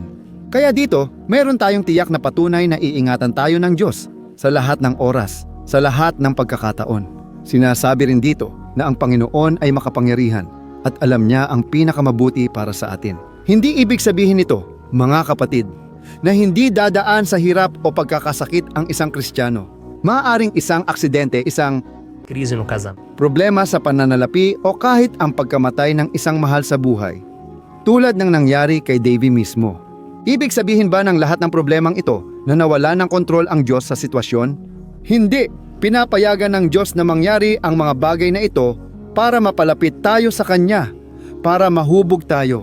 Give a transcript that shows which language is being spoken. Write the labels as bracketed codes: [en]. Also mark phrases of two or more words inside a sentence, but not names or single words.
[tl] Kaya dito, meron tayong tiyak na patunay na iingatan tayo ng Diyos sa lahat ng oras, sa lahat ng pagkakataon. Sinasabi rin dito na ang Panginoon ay makapangyarihan at alam niya ang pinakamabuti para sa atin. Hindi ibig sabihin nito, mga kapatid, na hindi dadaan sa hirap o pagkakasakit ang isang Kristiyano. Maaaring isang aksidente, isang [pt] crise no casamento, [tl] problema sa pananalapi o kahit ang pagkamatay ng isang mahal sa buhay. Tulad ng nangyari kay Davy mismo. Ibig sabihin ba ng lahat ng problemang ito na nawala ng kontrol ang Diyos sa sitwasyon? Hindi! Pinapayagan ng Diyos na mangyari ang mga bagay na ito para mapalapit tayo sa Kanya, para mahubog tayo.